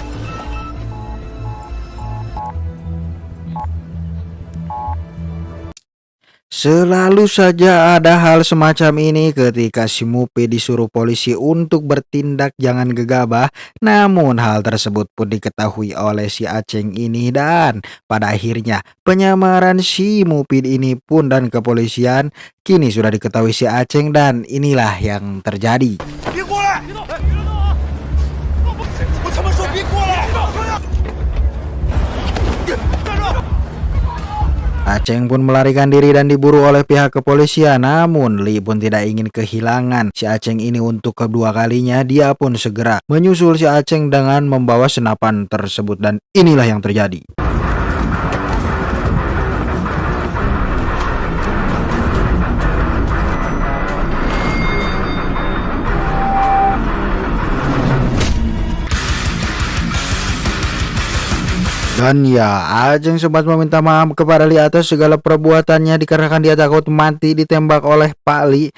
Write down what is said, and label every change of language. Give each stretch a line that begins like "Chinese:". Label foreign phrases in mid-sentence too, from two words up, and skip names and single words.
Indonesian: Selalu saja ada hal semacam ini ketika si Mupid disuruh polisi untuk bertindak jangan gegabah. Namun hal tersebut pun diketahui oleh si Aceng ini dan pada akhirnya penyamaran si Mupid ini pun dan kepolisian kini sudah diketahui si Aceng dan inilah yang terjadi.
Chinese: 别过来！别动！别动啊！我他妈说别过来！站住！
Indonesian: Aceng pun melarikan diri dan diburu oleh pihak kepolisian. Namun Li pun tidak ingin kehilangan si Aceng ini untuk kedua kalinya. Dia pun segera menyusul si Aceng dengan membawa senapan tersebut dan inilah yang terjadi. Dan ya, Aceng sempat meminta maaf kepada Li atas segala perbuatannya dikarenakan dia takut mati ditembak oleh Pak Li.